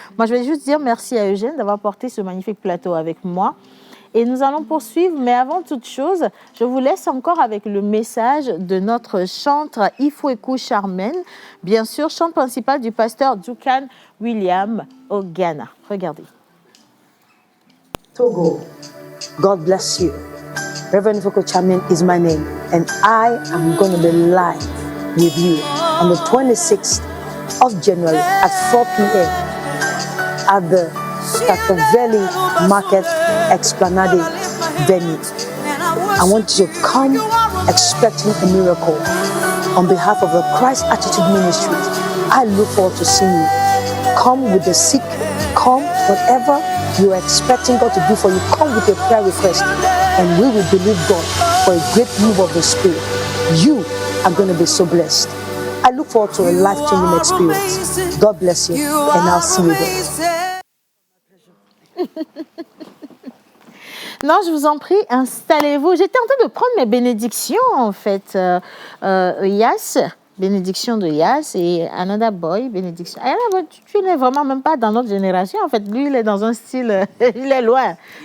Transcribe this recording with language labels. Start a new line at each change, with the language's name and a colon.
French: Moi, je vais juste dire merci à Eugène d'avoir porté ce magnifique plateau avec moi. Et nous allons poursuivre, mais avant toute chose, je vous laisse encore avec le message de notre chantre Ifweku Charmaine, bien sûr, chantre principal du pasteur Duncan William au Ghana. Regardez.
English: Togo, God bless you. Reverend Ifweku Charmaine is my name, and I am going to be live with you on the 26th of January at 4 p.m. at the Kakaveli Market Esplanade venue. I want you to come expecting a miracle. On behalf of the Christ Attitude Ministry, I look forward to seeing you. Come with the sick, come whatever you are expecting God to do for you, come with a prayer request, and we will believe God for a great move of the Spirit. You are going to be so blessed. I look forward to a life-changing experience. God bless you, and I'll see you there.
French: Non, je vous en prie, installez-vous. J'étais en train de prendre mes bénédictions, en fait. Yas, bénédiction de Yas, et Another Boy, bénédiction. Tu n'es vraiment même pas dans notre génération, en fait. Lui, il est dans un style, il est loin.